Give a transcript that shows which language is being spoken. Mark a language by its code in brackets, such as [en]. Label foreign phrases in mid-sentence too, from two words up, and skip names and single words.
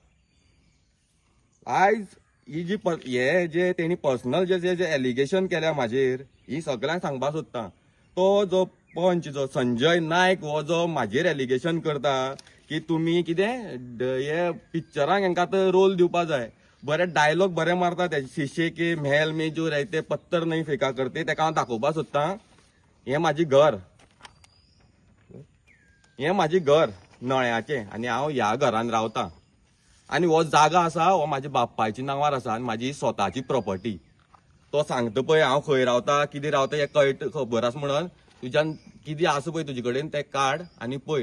[kok] आयज ही जी हे जे तेणी पर्सनल जे एलिगेशन केल्या म्हाजेर ही सगळ्यांक सांगपा सोदता. तो जो पंच जो संजय नायक हो जो म्हाजेर एलिगेशन करता की तुमी कितें हे पिक्चरांक हेंकां तर रोल दिवपा जाय, बरे डायलॉग बरे मारता ते [hi] शीशे के महल में जो रहते पत्थर नहीं फेका करते, [kok] तेका हांव दाखोवपा सोदता. हे म्हाजें घर, हे म्हाजें घर नळ्याचें आनी हांव ह्या घरान रावतां. आनी हो जागा आसा हो म्हाज्या बापायच्या नांवार आसा आनी म्हाजी स्वताची प्रॉपर्टी. तो सांगता पळय हांव खंय रावता कितें रावता हे कळटा खबर आसा म्हणून तुज्यान कितें आसा पळय तुजे कडेन तें काड आनी पळय.